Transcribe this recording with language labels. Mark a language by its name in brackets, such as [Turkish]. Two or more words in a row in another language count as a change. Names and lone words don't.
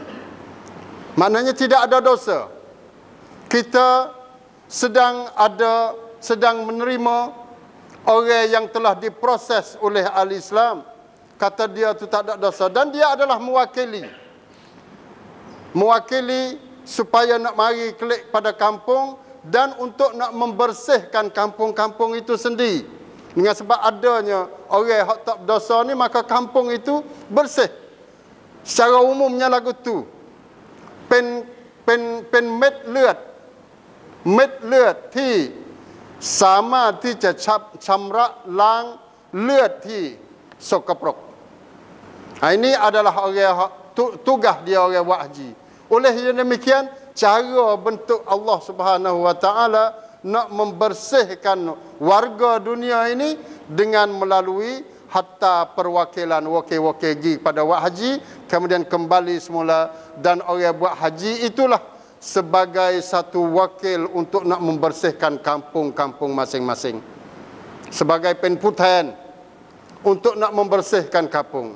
[Malay] Maknanya tidak ada dosa. Kita sedang menerima orang yang telah diproses oleh al-Islam, kata dia itu tak ada dosa, dan dia adalah mewakili supaya nak mari kelik pada kampung dan untuk nak membersihkan kampung-kampung itu sendiri. Dengan sebab adanya orang yang tak berdosa ni, maka kampung itu bersih. Secara umumnya lagu tu [Thai] เป็นเม็ดเลือดที่สามารถที่จะชำระล้างเลือดที่สกปรก. [Malay] Ini adalah orang tugas dia orang buat haji. Oleh demikian, cara bentuk [Arabic] الله سبحانه وتعالى [Malay] nak membersihkan warga dunia ini dengan melalui hatta perwakilan wakil-wakil pada buat haji, kemudian kembali semula, dan orang buat haji itulah sebagai satu wakil untuk nak membersihkan kampung-kampung masing-masing, sebagai penputan untuk nak membersihkan kampung.